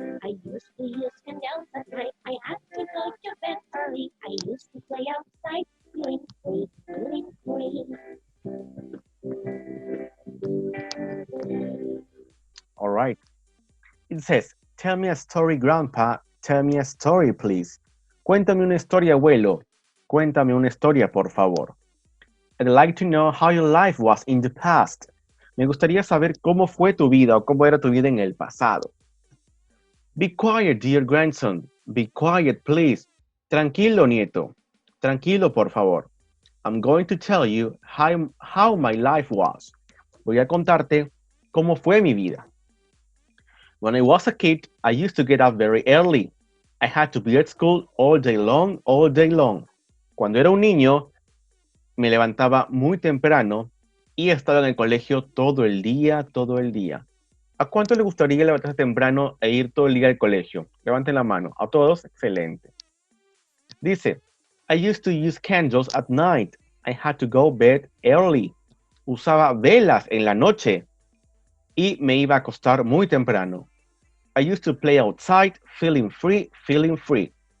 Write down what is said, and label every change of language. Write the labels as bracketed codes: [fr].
[en] I used to use candles at night. I had to go to bed early. I used to play outside, feeling free, feeling free. All right. It says, tell me a story, Grandpa. Tell me a story, please. [es] Cuéntame una historia, abuelo. Cuéntame una historia, por favor. [en] I'd like to know how your life was in the past. [es] Me gustaría saber cómo fue tu vida o cómo era tu vida en el pasado. [en] Be quiet, dear grandson. Be quiet, please. [es] Tranquilo, nieto. Tranquilo, por favor. [en] I'm going to tell you how my life was. [es] Voy a contarte cómo fue mi vida. [en] When I was a kid, I used to get up very early. I had to be at school all day long, all day long. [es] Cuando era un niño, me levantaba muy temprano y estaba en el colegio todo el día, todo el día. ¿A cuánto le gustaría levantarse temprano e ir todo el día al colegio? Levanten la mano. ¿A todos? Excelente. [en] Dice, I used to use candles at night. I had to go bed early. [es] Usaba velas en la noche y me iba a acostar muy temprano. [en] I used to play outside, feeling free, feeling free.